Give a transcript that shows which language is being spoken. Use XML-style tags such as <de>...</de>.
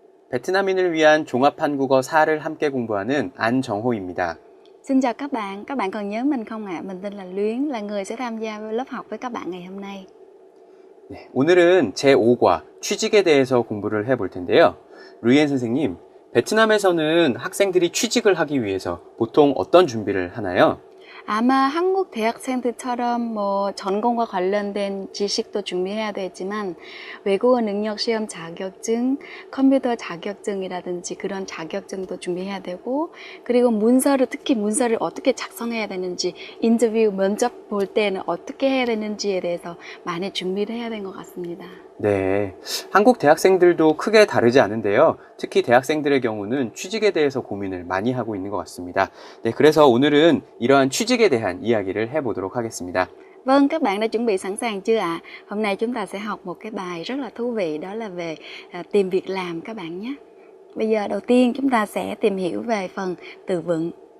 <ko>베트남인을 위한 종합 한국어 4를 함께 공부하는 안정호입니다.</ko> <vi>Xin chào các bạn còn nhớ mình không ạ? Mình tên là Luyến, là người sẽ tham gia lớp học với các bạn ngày hôm nay.</vi> <ko>네, 오늘은 제5과 취직에 대해서 공부를 해볼 텐데요. 루이엔 선생님, 베트남에서는 학생들이 취직을 하기 위해서 보통 어떤 준비를 하나요? 아마 한국 대학생들처럼 전공과 관련된 지식도 준비해야 되지만 외국어 능력 시험 자격증, 컴퓨터 자격증이라든지 그런 자격증도 준비해야 되고, 그리고 특히 문서를 어떻게 작성해야 되는지, 인터뷰 면접 볼 때는 어떻게 해야 되는지에 대해서 많이 준비를 해야 된 것 같습니다. 네, 한국 대학생들도 크게 다르지 않은데요. 특히 대학생들의 경우는 취직에 대해서 고민을 많이 하고 있는 것 같습니다. 네, 그래서 오늘은 이러한 취직에 대한 이야기를 해보도록 하겠습니다.</ko> <vi>Vâng, các bạn đã chuẩn bị sẵn sàng chưa ạ? Hôm nay chúng ta sẽ học một cái bài rất là thú vị, đó là về tìm việc làm các bạn nhé. Bây giờ đầu tiên chúng ta sẽ tìm hiểu về phần từ vựng.</vi>